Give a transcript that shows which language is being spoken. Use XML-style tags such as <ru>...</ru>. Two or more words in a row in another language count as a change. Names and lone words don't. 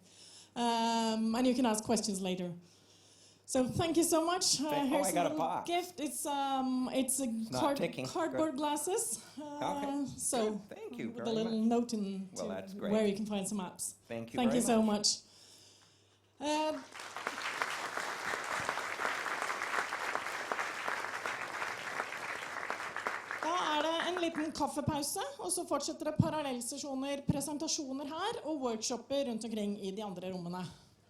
<en>And you can ask questions later. So thank you so much. Here's I got a little gift. It's cardboard glasses. Okay. So good. Thank you with very a little much. note in That's great. where you can find some apps. Thank you Thank very you so much. much.</en> <no>Da det en liten kaffepause, og så fortsetter det parallellsesjoner, presentasjoner her og workshopper rundt omkring i de andre rommene.</no>